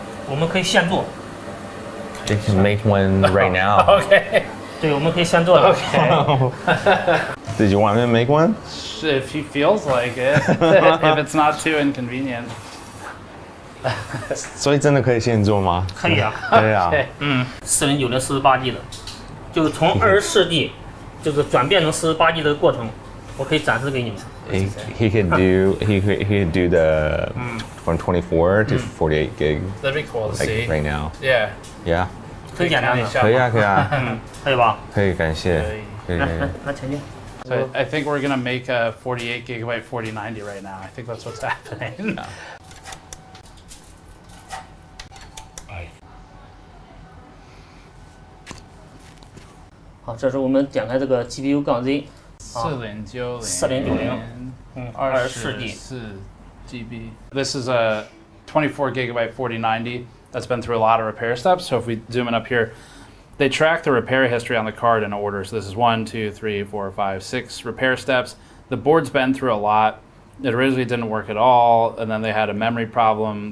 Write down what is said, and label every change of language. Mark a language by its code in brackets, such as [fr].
[zh] 我们可以现做。 [en] They can make one right now. Okay. [zh] 对，我们可以现做的。 [en] Okay. Did you want me to make one? If he feels like it, if it's not too inconvenient. [zh] 所以真的可以现做吗？可以啊。对啊。 4090 48G 的，就是从24G 就是转变成48G 的过程。我可以展示给你们。 [en] He could do the from 24 to 48 gig. That'd be cool to see. Right now. Yeah. Yeah. [zh] 很简单的。可以啊，可以啊。可以吧？可以，感谢。可以。来前进。 [en] So I think we're gonna make a 48 gigabyte 4090 right now. I think that's what's happening. [zh] 好，这是我们点开这个 GPU 杠 Z。 [en] 4090 24G GB. This is a 24 gigabyte 4090 that's been through a lot of repair steps. So if we zoom in up here, they track the repair history on the card in order. So this is 1, 2, 3, 4, 5, 6 repair steps. The board's been through a lot. It originally didn't work at all, and then they had a memory problem.